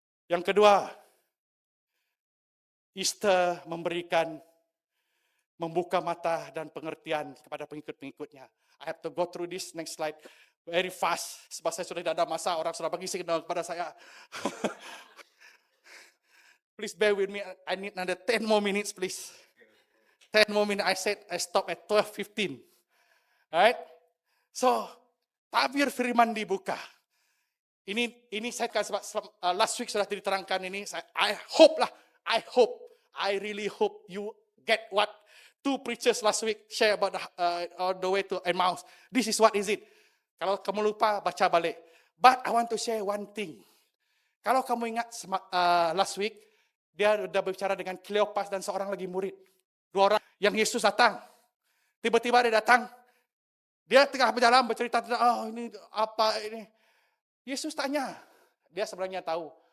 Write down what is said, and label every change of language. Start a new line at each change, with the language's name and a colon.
Malay: Yang kedua, Easter membuka mata dan pengertian kepada pengikut-pengikutnya.
English: I have to go through this next slide very fast.
Malay: Sebab saya sudah tidak ada masa, orang sudah bagi signal kepada saya.
English: Please bear with me, I need another 10 more minutes please. 10 more minutes, I said I stop at 12:15. Alright?
Malay: So, tabir firman dibuka. Ini saya kan sebab last week sudah diterangkan ini.
English: I really hope you get what two preachers last week share about the way to Emmaus. This is what is it.
Malay: Kalau kamu lupa, baca balik.
English: But I want to share one thing.
Malay: Kalau kamu ingat last week, dia sudah berbicara dengan Kleopas dan seorang lagi murid. 2 orang yang Yesus datang. Tiba-tiba dia datang. Dia tengah berjalan bercerita tentang, ini apa ini. Yesus tanya. Dia sebenarnya tahu.